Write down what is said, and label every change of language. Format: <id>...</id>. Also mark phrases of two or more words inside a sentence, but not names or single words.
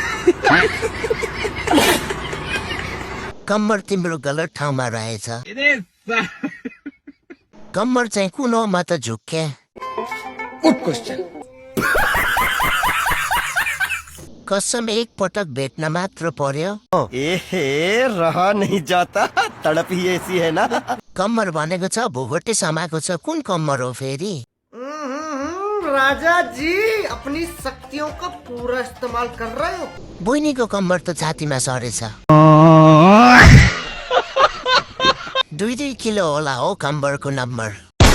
<ne>कम्मर तिम्रो गलत ठाउँमा रहेछ। कम्मर चाहिँ कुन हो म त झुक्के। कसम एक पटक भेट्न मात्र पर्यो।</ne> <hi>एहे रह नहीं जाता, तड़प ही ऐसी है ना।</hi> <ne>कम्मर भनेको छ भुगोटे समाएको छ, कुन कम्मर हो फेरि?</ne> <hi>राजा जी अपनी शक्तियों का पूरा इस्तेमाल कर रहे हो।</hi> <ne>बहिनीको कम्मर त छातीमा सरेछ। 2-2 किलो होला हो कम्मरको नम्बर।</ne>